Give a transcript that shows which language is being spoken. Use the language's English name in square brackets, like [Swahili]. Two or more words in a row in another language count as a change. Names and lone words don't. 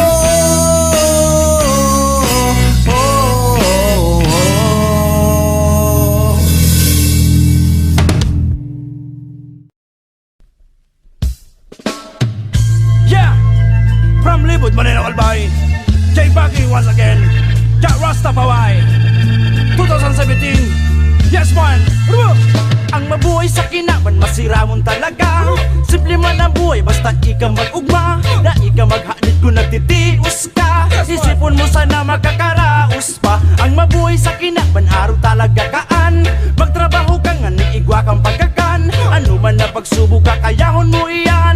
[English] From Libud, Manila, Albay, J. Baggy once again, Jack Rastafari, 2017, yes man, [Bikol] ang mabuhay sa kinaban, masira mong talaga. Simple man ang buhay, basta ika mag-ugma. Na ika maghanid kung nagtitius ka. Isipon mo sana magkakaraos pa. Ang mabuhay sa kinaban, araw talaga kaan. Magtrabaho ka nga, niigwa kang pagkakan. Ano man na pagsubok ka, kayahon mo iyan.